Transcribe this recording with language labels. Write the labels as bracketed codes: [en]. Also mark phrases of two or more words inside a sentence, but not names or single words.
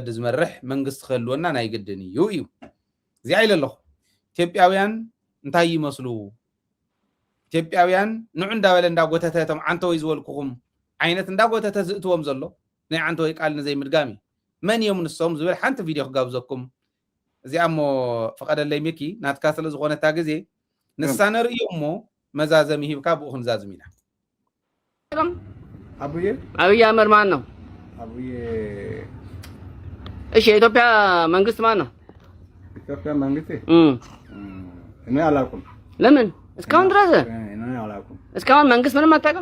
[ti] ዝመርሕ መንግስቲ ክህልወና ናይ ግድን እዩ እዚኣ ኢለ ኣለኹ ኢትዮጵያውያን እንታይ ይመስሉ ኢትዮጵያውያን ንዑ እንዳበለ እንዳጎተተቶም ዓንተወይ ዝበልኩኹም ዓይነት እንዳጎተተ ዝእትዎም ዘሎ ናይ ዓንተወይ ቃል ንዘይ ምድጋሚ መን እዮም ንሶም ዝብል ሓንቲ ቪድዮ ክጋብዘኩም እዚኣ እሞ ፈቐደለይ ሚኪ ናትካ ስለ ዝኾነታ ግዜ ንሳ ነርእዮ እሞ መዛዘሚ ሂብካ ብኡ ክንዛዝም ኢና [am] አብይ አህመድ ማን ነው? እሺ የኢትዮጵያ መንግስት ማን ነው? ኢትዮጵያ መንግስት እኔ አላውቅም። ለምን እስካሁን ድረስ እኔ አላውቅም። እስካሁን መንግስት ምንም አታውቅም?